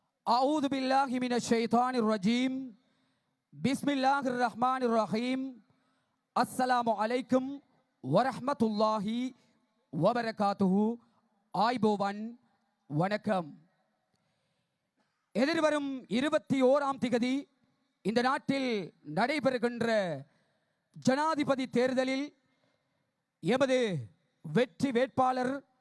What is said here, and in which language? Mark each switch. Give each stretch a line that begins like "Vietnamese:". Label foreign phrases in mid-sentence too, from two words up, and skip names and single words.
Arabic: أعوذ بالله من الشيطان الرجيم بسم الله الرحمن الرحيم السلام عليكم ورحمة الله وبركاته ஆய்போவன் வணக்கம்.
Tamil: எதிர்வரும் 21ஆம் திகதி இந்த நாட்டில் நடைபெறுகின்ற ஜனாதிபதி தேர்தலில் எமது வெற்றி வேட்பாளர்